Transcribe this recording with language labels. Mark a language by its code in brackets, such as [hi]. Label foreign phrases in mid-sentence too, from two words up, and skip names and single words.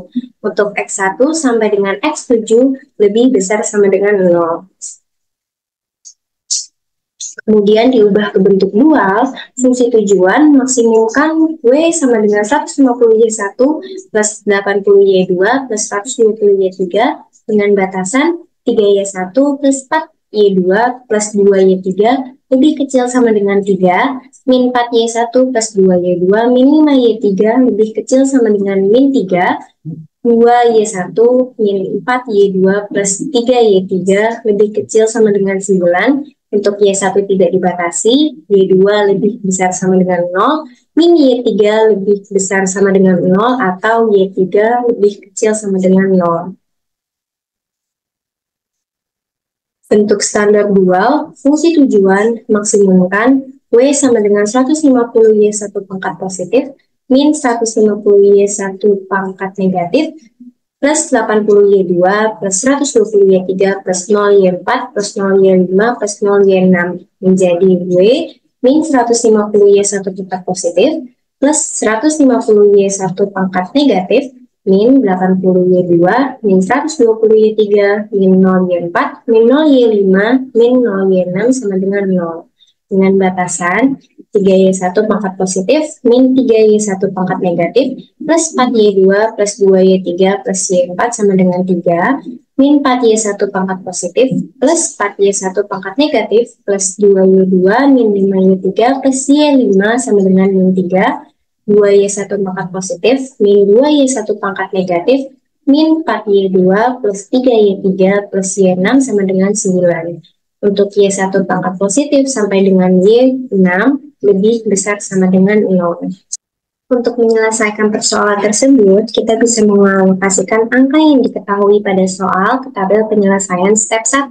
[id] Untuk x1 sampai dengan x7 lebih besar sama dengan 0. Kemudian diubah ke bentuk dual, fungsi tujuan maksimumkan W sama dengan 150Y1 plus 80Y2 plus 120Y3 dengan batasan 3Y1 plus 4Y2 plus 2Y3 lebih kecil sama dengan 3, min 4Y1 plus 2Y2 min 5Y3 lebih kecil sama dengan min 3, 2Y1 min 4Y2 plus 3Y3 lebih kecil sama dengan 9. Untuk Y1 tidak dibatasi, Y2 lebih besar sama dengan 0, min Y3 lebih besar sama dengan 0, atau Y3 lebih kecil sama dengan 0. Bentuk standar dual, fungsi tujuan maksimumkan W sama dengan 150Y1 pangkat positif, min 150Y1 pangkat negatif, plus 80Y2 plus 120Y3 plus 0Y4 plus 0Y5 plus 0Y6 menjadi W min 150Y1 pangkat positif plus 150Y1 pangkat negatif min 80Y2 min 120Y3 min 0Y4 min 0Y5 min 0Y6 sama dengan 0. Dengan batasan 3Y1 pangkat positif min 3Y1 pangkat negatif plus 4Y2 plus 2Y3 plus Y4 sama dengan 3 min 4Y1 pangkat positif plus 4Y1 pangkat negatif plus 2Y2 min 5Y3 plus Y5 sama dengan min 3, 2Y1 pangkat positif min 2Y1 pangkat negatif min 4Y2 plus 3Y3 plus Y6 sama dengan 9. Untuk Y1 pangkat positif sampai dengan Y6 lebih besar sama dengan 0. Untuk menyelesaikan persoalan tersebut, kita bisa mengalokasikan angka yang diketahui pada soal ke tabel penyelesaian step 1.